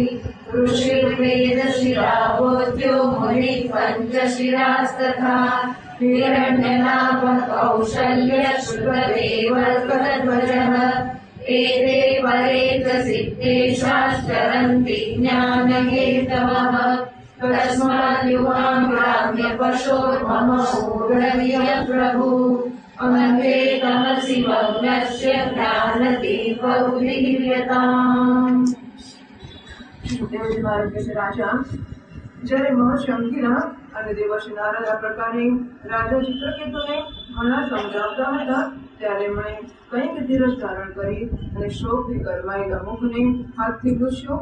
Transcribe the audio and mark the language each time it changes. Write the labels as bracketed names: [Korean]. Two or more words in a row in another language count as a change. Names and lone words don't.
[Sanskrit] ऋषिर्वेदशिरा बोध्यो मुनिः पञ्चशिरास्तथा हिरण्यनाभः कौशल्य शुभदेवध्वजः एते परेतसिद्धेशाश्चरन्ति ज्ञानहेतवः तस्मात् युवां ग्राम्यपशोर्मम मूढमिह प्रभु अन्ते तमसि मग्नस्य ज्ञानदीपौदीर्यताम्। [Gujarati] દેવજી મહારાજ કહે છે રાજા જયારે મહર્ષિ અંગિરા અને દેવર્ષિ નારદ આ પ્રકારે રાજા ચિત્રકેતુને ઘણા સમજાવતા હતા ત્યારે એમણે કંઈક ધીરજ ધારણ કરી અને શોકથી ગરમાયેલા મુખને હાથથી લૂછ્યો